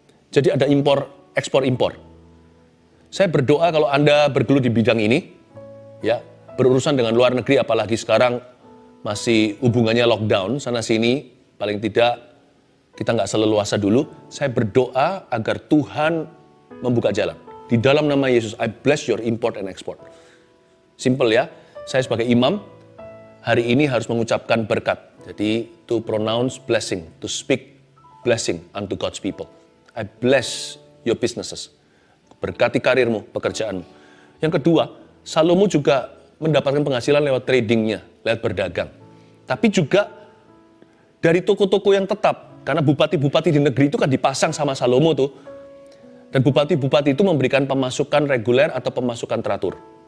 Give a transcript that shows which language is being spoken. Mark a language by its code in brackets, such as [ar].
[id] Jadi ada ekspor-impor. Saya berdoa kalau Anda bergelut di bidang ini, ya, berurusan dengan luar negeri, apalagi sekarang masih hubungannya lockdown sana sini, paling tidak kita nggak seleluasa dulu. Saya berdoa agar Tuhan membuka jalan. Di dalam nama Yesus, [en] I bless your import and export. Simple ya, saya sebagai imam hari ini harus mengucapkan berkat. [id] Jadi [en] to pronounce blessing, to speak blessing unto God's people. I bless your businesses. [id] Berkati karirmu, pekerjaanmu. Yang kedua, Salomo juga mendapatkan penghasilan lewat tradingnya, lewat berdagang. Tapi juga dari toko-toko yang tetap. Karena bupati-bupati di negeri itu kan dipasang sama Salomo tuh. Dan bupati-bupati itu memberikan pemasukan reguler atau pemasukan teratur.